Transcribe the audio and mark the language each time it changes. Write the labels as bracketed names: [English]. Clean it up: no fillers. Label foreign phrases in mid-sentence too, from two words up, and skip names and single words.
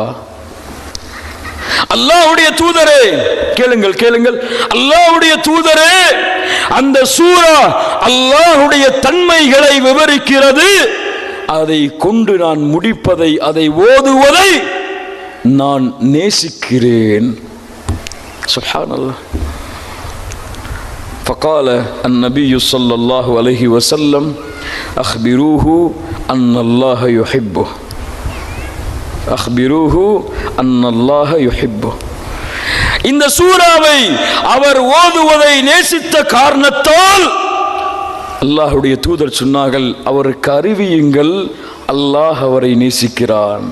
[Tamil] அல்லாஹ்வுடைய தூதரே, கேளுங்கள் கேளுங்கள், அல்லாஹ்வுடைய தூதரே, அந்த சூரா அல்லாஹ்வுடைய தன்மைகளை விவரிக்கிறது, அதை கொண்டு நான் முடிப்பதை, அதை ஓதுவதை நான் நேசிக்கிறேன். சுப்ஹானல்லாஹ். [Arabic] فقال النبي صلى الله عليه وسلم أخبروه أن الله يحبه، أخبروه أن الله يحبه. [Tamil] இந்த சூராவை அவர் ஓதுவதை நேசித்த காரணத்தால் அல்லாஹ்வுடைய தூதர் சொன்னார்கள், அவருக்கு அறிவியுங்கள், அல்லாஹ் அவரை நேசிக்கிறான்.